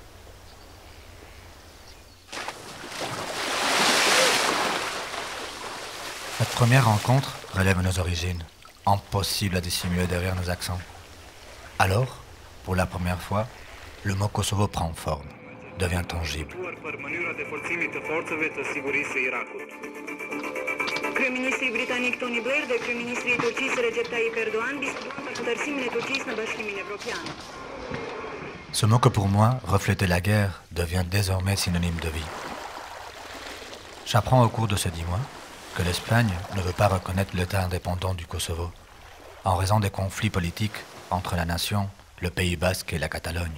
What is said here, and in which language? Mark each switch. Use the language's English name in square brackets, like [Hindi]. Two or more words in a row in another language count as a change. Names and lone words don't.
[French] Notre première rencontre relève nos origines, impossible à dissimuler derrière nos accents. Alors, pour la première fois, le mot Kosovo prend forme, devient tangible. [Albanian] Kryeministri britannic Tony Blair de kryeministri turqisë Recep Tayyip Erdogan diskutuan ndërsimin e Turqisë në Bashkimin Evropian. [French] Ce mot que pour moi reflétait la guerre devient désormais synonyme de vie. J'apprends au cours de ces 10 mois que l'Espagne ne veut pas reconnaître l'État indépendant du Kosovo en raison des conflits politiques entre la nation, le Pays basque et la Catalogne.